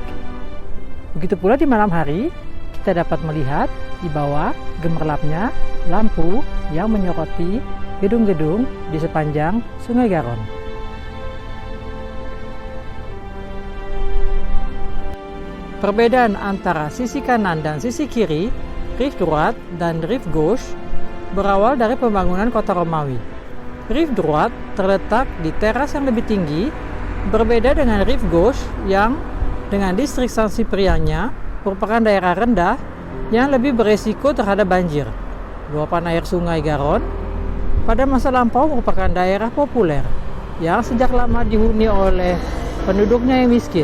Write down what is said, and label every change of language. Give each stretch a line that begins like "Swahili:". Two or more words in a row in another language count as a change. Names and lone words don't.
Indonesian: Begitu pula di malam hari, kita dapat melihat di bawah gemerlapnya lampu yang menyoroti gedung-gedung di sepanjang Sungai Garonne. Perbedaan antara sisi kanan dan sisi kiri,
French: rive droite dan rive gauche,
Indonesian: berawal dari pembangunan kota Romawi.
French: Rive droite
Indonesian: terletak di teras yang lebih tinggi, berbeda dengan
French: rive gauche
Indonesian: yang dengan distrik Saint-Cyprien-nya merupakan daerah rendah yang lebih beresiko terhadap banjir. Luapan air Sungai Garonne pada masa lampau merupakan daerah populer yang sejak lama dihuni oleh penduduknya yang miskin.